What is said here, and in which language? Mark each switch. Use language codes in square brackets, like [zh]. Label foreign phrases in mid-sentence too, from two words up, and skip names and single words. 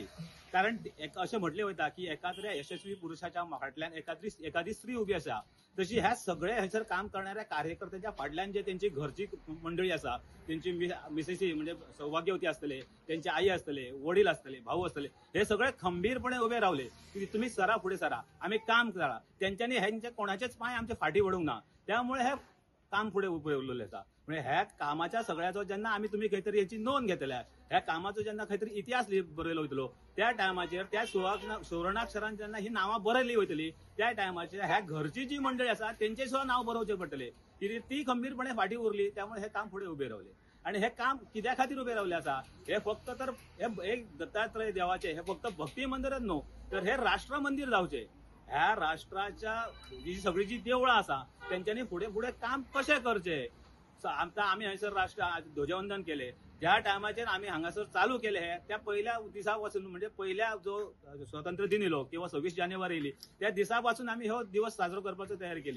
[mr] कारण असे म्हटले वता की एखाद्या यशस्वी पुरुषाच्या फाटल्यान एखादी स्त्री उभी असा, तशी ह्या सगळ्या ह्याच्यावर काम करणाऱ्या कार्यकर्त्यांच्या फाटल्यान जे त्यांची घरची मंडळी असा, त्यांची मिसेसी म्हणजे सौभाग्यवती असतले, त्यांची आई असतले, वडील असतले, भाऊ असतले, हे सगळे खंबीरपणे उभे रावले की तुम्ही सरा पुढे सरा, आम्ही काम करा. त्यांच्यानी ह्यांच्या कोणाचेच पाय आमच्या फाटी वडूंक ना. त्यामुळे हे काम पुढे उभे उरलेले असा. [kok] म्हणजे ह्या कामाच्या सगळ्याचो जेन्ना आम्ही तुम्ही काहीतरी याची नोंद घेतल्या, ह्या कामाचो जेन्ना काहीतरी इतिहास बरयलो वयतलो त्या टायमाचेर त्या सुवर्णाक्षरान जेन्ना ही नावां बरयली वयतली त्या टायमाचेर ह्या घरची जी मंडळी असा त्यांचे सुद्धा नाव बरोवचे पडटले की ती खंबीरपणे फाटी उरली. [mr] त्यामुळे हे काम पुढे उभे रावले. [kok] आणि हे काम कित्या खातीर उभे रावले असा, हे फक्त तर हे एक दत्तात्रय देवाचे हे फक्त भक्ती मंदिरच न्हू, तर हे राष्ट्र मंदिर जावचे. ह्या राष्ट्राच्या जी सगळी जी देवळां असा त्यांच्यानी पुढे काम कशे करचे. आता आम्ही हयसर राष्ट्र ध्वजवंदन केले. ज्या टायमाचेर आम्ही हांगासर चालू केले हे त्या पहिल्या दिसा पासून म्हणजे पहिल्या जो स्वातंत्र्य दिन येयलो किंवा 26 जानेवारी येयली त्या दिसा पासून आम्ही हो दिवस साजरो करपाची तयारी केली.